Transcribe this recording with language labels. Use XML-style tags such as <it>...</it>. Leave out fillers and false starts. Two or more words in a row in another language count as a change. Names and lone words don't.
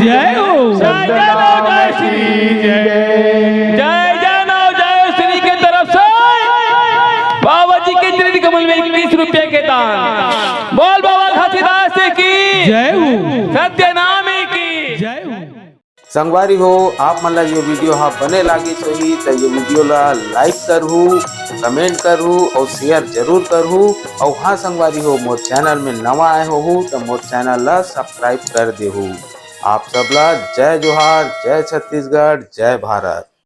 <hne>जय हो। सत्यनारायण की जय। जय जय जय श्री के तरफ से बाबा जी के चरण कमल में 21 रुपये के दान। बोल बाबा घासीदास की जय हो। सत्यनामी की जय हो। संगवारी हो, आप मन ला ये वीडियो हाँ बने लागी सही तो ये वीडियो ला लाइक करहू, कमेंट करहू और शेयर जरूर करहू। और हाँ संगवारी हो, मोर चैनल में नवा आए हो तो मोर चैनल ला सब्सक्राइब कर देहू। आप सबला जय जोहार, जय छत्तीसगढ़, जय भारत।</hne>